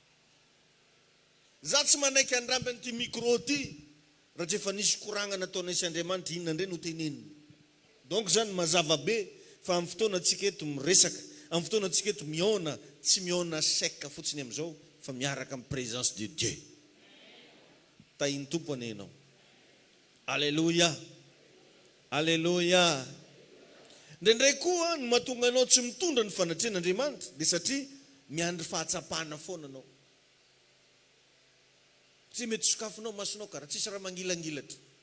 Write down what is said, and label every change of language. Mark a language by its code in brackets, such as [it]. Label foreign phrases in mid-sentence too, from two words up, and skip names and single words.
[mg] Za tsy manaiky andramby an'ity micro ty raha tsy efa nisy koragna nataona isy Andriamanitra inona indray no teneniny. Donc zany mazava be fa amin'ny fotoana antsika eto miresaka, amin'ny fotoana antsika eto miona, tsy miona sec fotsiny amin'izao fa miaraka amin'ny [fr] présence de Dieu. [mg] Tahin'ny tompo ane ianao. Alleluia. Alleluia. Ndraindray koa ny mahatonga anao tsy mitondra ny fanatren'Andriamanitra dia satria miandry fahatsapana foana anao. Tsy mety sokafinao masonao karaha tsisy raha mangilangilatra.